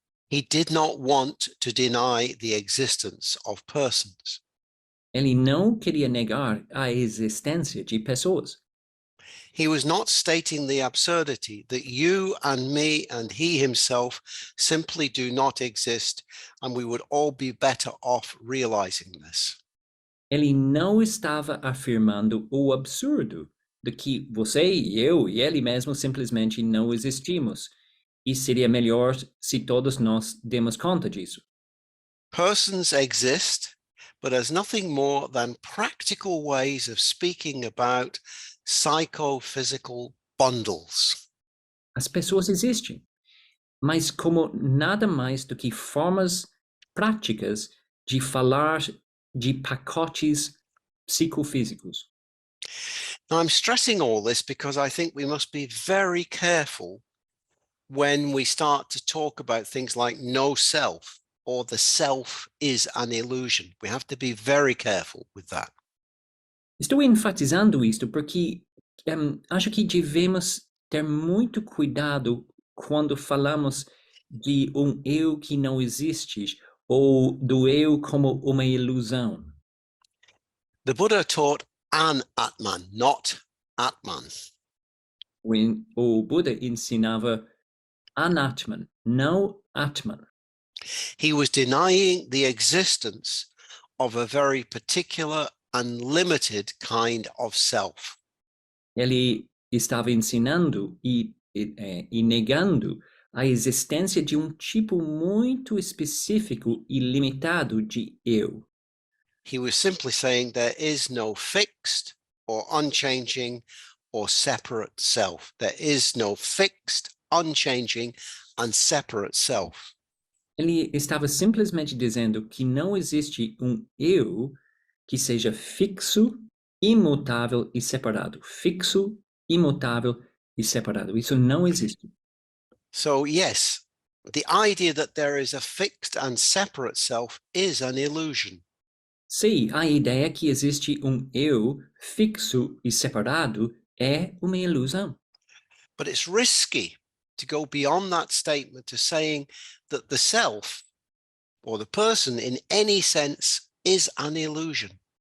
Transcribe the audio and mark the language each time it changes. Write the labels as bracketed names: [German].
[English] He did not want to deny the existence of persons. [Portuguese] Ele não queria negar a existência de pessoas. [English] He was not stating the absurdity that you and me and he himself simply do not exist, and we would all be better off realizing this. [Portuguese] Ele não estava afirmando o absurdo de que você e eu e ele mesmo simplesmente não existimos, e seria melhor se todos nós demos conta disso. [English] Persons exist, but as nothing more than practical ways of speaking about psychophysical bundles. [Portuguese] As pessoas existem, mas como nada mais do que formas práticas de falar de pacotes psicofísicos. [English] Now, I'm stressing all this because I think we must be very careful when we start to talk about things like no self or the self is an illusion. We have to be very careful with that. [Portuguese] Estou enfatizando isto porque acho que devemos ter muito cuidado quando falamos de eu que não existe ou do eu como uma ilusão. [English] The Buddha taught an Atman, not Atman. [Portuguese] O Buda ensinava Anatman, não Atman. [English] He was denying the existence of a very particular and limited kind of self. [Portuguese] Ele estava ensinando e negando a existência de tipo muito específico e limitado de eu. [English] He was simply saying there is no fixed or unchanging or separate self. There is no fixed, unchanging, and separate self. [Portuguese] Ele estava simplesmente dizendo que não existe eu que seja fixo, imutável e separado. Fixo, imutável e separado. Isso não existe. [English] So yes, the idea that there is a fixed and separate self is an illusion. [Portuguese] Sim, a ideia que existe eu fixo e separado é uma ilusão. [English] But it's risky to go beyond that statement to saying that the self or the person in any sense is an illusion.